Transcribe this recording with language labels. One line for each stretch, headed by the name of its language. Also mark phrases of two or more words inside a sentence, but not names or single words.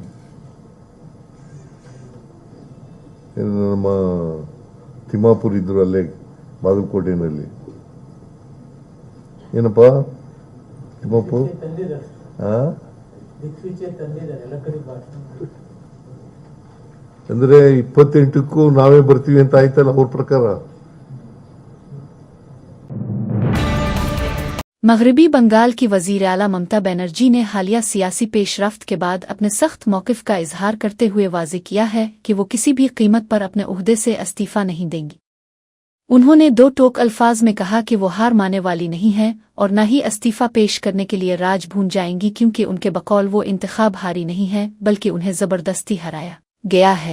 Kannada: ನಮ್ಮ ತಿಮ್ಮಾಪುರ್ ಇದ್ರು ಅಲ್ಲೇ ಬಾಗಲಕೋಟೆನಲ್ಲಿ. ಏನಪ್ಪಾ ತಿಮ್ಮಾಪುರ್ ಅಂದ್ರೆ 28ಕ್ಕೂ ನಾವೇ ಬರ್ತೀವಿ ಅಂತ ಆಯ್ತಲ್ಲ ಅವ್ರ ಪ್ರಕಾರ.
Urdu: مغربی بنگال کی وزیر اعلیٰ ممتا بنرجی نے حالیہ سیاسی پیش رفت کے بعد اپنے سخت موقف کا اظہار کرتے ہوئے واضح کیا ہے کہ وہ کسی بھی قیمت پر اپنے عہدے سے استعفیٰ نہیں دیں گی. انہوں نے دو ٹوک الفاظ میں کہا کہ وہ ہار ماننے والی نہیں ہے اور نہ ہی استعفیٰ پیش کرنے کے لیے راج بھون جائیں گی، کیونکہ ان کے بقول وہ انتخاب ہاری نہیں ہے بلکہ انہیں زبردستی ہرایا گیا ہے.